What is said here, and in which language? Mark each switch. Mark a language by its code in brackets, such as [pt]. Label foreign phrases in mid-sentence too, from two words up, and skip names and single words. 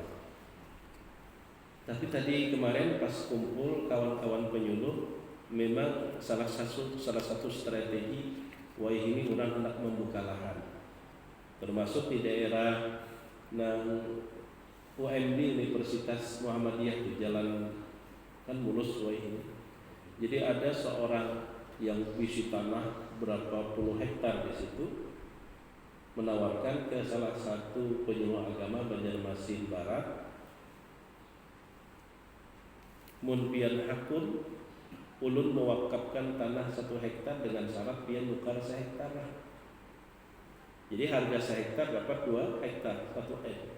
[id] Tapi tadi kemarin pas kumpul kawan-kawan penyuluh, memang salah satu strategi ini orang hendak membuka lahan, termasuk di daerah UMB Universitas Muhammadiyah di jalan kan mulus ini. Jadi ada seorang yang isi tanah berapa puluh hektar di situ, menawarkan ke salah satu penyuluh agama Banjarmasin Barat, [bjn] mun pian hakun ulun mewakafkan tanah 1 hektar [id] dengan syarat pian nukar 1 hektar. Jadi harga 1 hektar dapat 2 hektar 1 hektar.